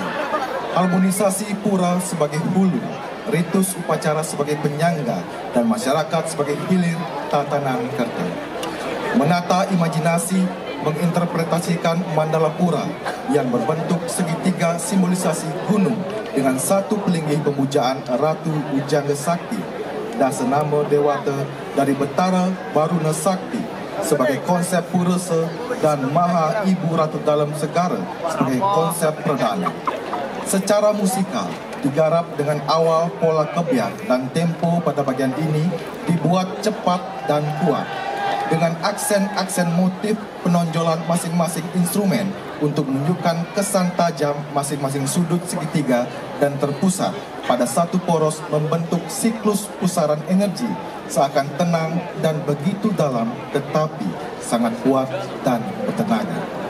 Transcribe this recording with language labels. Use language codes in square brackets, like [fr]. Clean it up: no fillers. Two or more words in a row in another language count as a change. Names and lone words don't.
[id] Harmonisasi pura sebagai hulu, ritus upacara sebagai penyangga, dan masyarakat sebagai hilir tatanan kerta. Menata imajinasi menginterpretasikan mandala pura yang berbentuk segitiga simbolisasi gunung dengan satu pelinggih pemujaan Ratu Ujangga Sakti, Dasanama Dewata dari Betara Baruna Sakti sebagai konsep purese dan Maha Ibu Ratu Dalam Segara sebagai konsep perdana. Secara musikal, digarap dengan awal pola kebiar dan tempo pada bagian ini dibuat cepat dan kuat dengan aksen-aksen motif penonjolan masing-masing instrumen untuk menunjukkan kesan tajam masing-masing sudut segitiga dan terpusat pada satu poros membentuk siklus pusaran energi seakan tenang dan begitu dalam tetapi sangat kuat dan bertenaga.